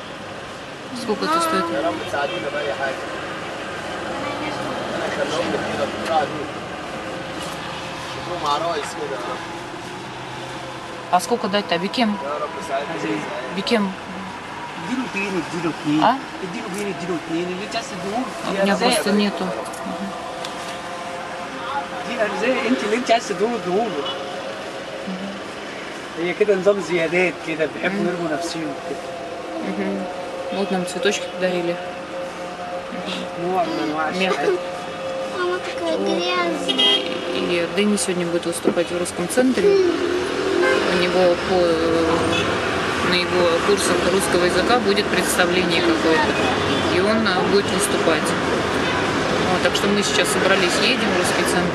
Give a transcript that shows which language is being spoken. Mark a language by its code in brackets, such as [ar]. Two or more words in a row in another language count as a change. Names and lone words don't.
[ru] Сколько это стоит? А сколько дать-то? Бикем? Бикем? А? У меня просто нету. [ar] هي كده نظام زيادات كده بيحبوا يرموا نفسهم كده. [ru] Вот нам цветочки подарили. [ar] نوع من انواع [ru] Метод. такая грязная. И Дэнни сегодня будет выступать в русском центре. У него на его курсах русского языка будет представление какое-то. И он будет выступать. Вот, так что мы сейчас собрались, едем в русский центр.